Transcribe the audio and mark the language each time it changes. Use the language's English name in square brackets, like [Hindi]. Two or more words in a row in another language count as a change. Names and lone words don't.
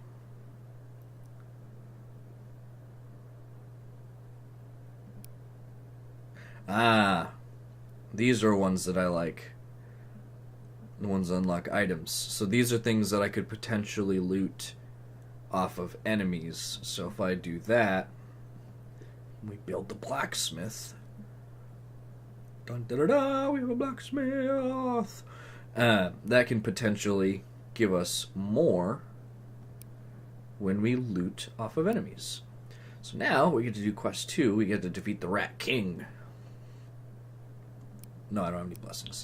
[English] These are ones that I like. The ones that unlock items. So these are things that I could potentially loot off of enemies. So if I do that, we build the blacksmith. Dun da da da, we have a blacksmith. That can potentially give us more when we loot off of enemies. So now we get to do quest 2. We get to defeat the Rat King. No, I don't have any blessings.